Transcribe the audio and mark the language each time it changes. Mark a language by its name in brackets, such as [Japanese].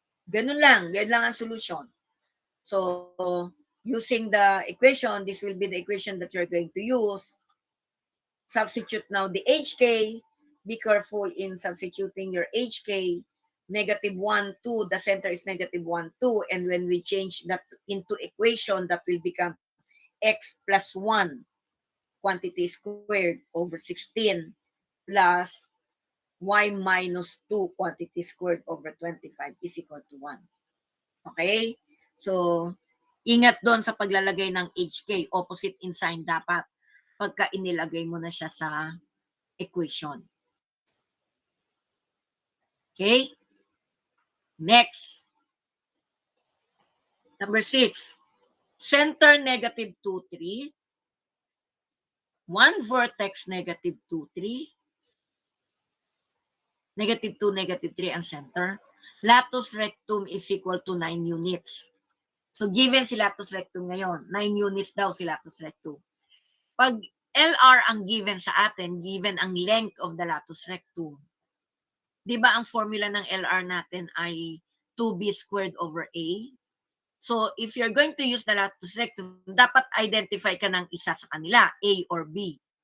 [Filipino] Ganun lang ang solution. [English] So, using the equation, this will be the equation that you're going to use. Substitute now the HK. Be careful in substituting your HK. Negative 1, 2, the center is negative 1, 2. And when we change that into equation, that will become x plus 1 quantity squared over 16 plus y minus 2 quantity squared over 25 is equal to 1. Okay? [Filipino] So, ingat doon sa paglalagay ng HK. Opposite in sign dapat pagka inilagay mo na siya sa equation. [English] Okay? Next. Number 6. Center negative 2, 3. 1 vertex negative 2, 3. Negative 2, negative 3 ang center. Latus rectum is equal to 9 units. [Filipino] So, given si latus rectum ngayon, 9 units daw si latus rectum. Pag LR ang given sa atin, given ang length of the latus rectum, di ba ang formula ng LR natin ay 2b squared over A? [English] So, if you're going to use the latus rectum, [Filipino] dapat identify ka ng isa sa kanila, [English] A or B.